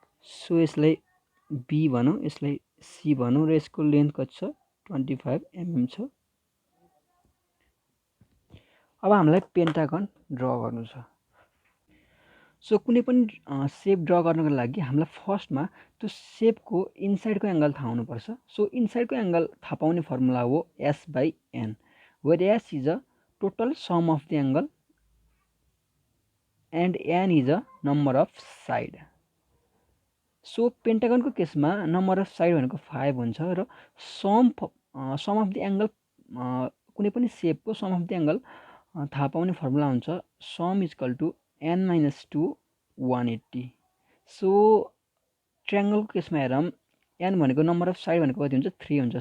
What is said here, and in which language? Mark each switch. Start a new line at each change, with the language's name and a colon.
Nepali: So यसलाई B भनौँ, यसलाई C भनौँ र यसको लेन्थ कति छ 25 mm छ। अब हामीलाई पेन्टागन ड्रा गर्नु छ। सो कुनै पनि शेप ड्रा गर्नको लागि हामीलाई फर्स्टमा त्यो शेपको इनसाइडको एंगल थाहा हुनुपर्छ। सो इनसाइडको एंगल थाहा पाउने फर्मुला हो
English: S/N, where S is a total sum of the angle and N is a number of side.
Nepali: So पेन्टागनको केसमा नम्बर अफ साइड भनेको 5 हुन्छ र सम अफ द एंगल कुनै पनि शेपको सम अफ द एंगल थाहा पाउने फर्मुला हुन्छ sum equal to n - 2 180। So ट्रायंगलको केसमा हेरौँ, n भनेको नम्बर अफ साइड भनेको कति हुन्छ 3 हुन्छ।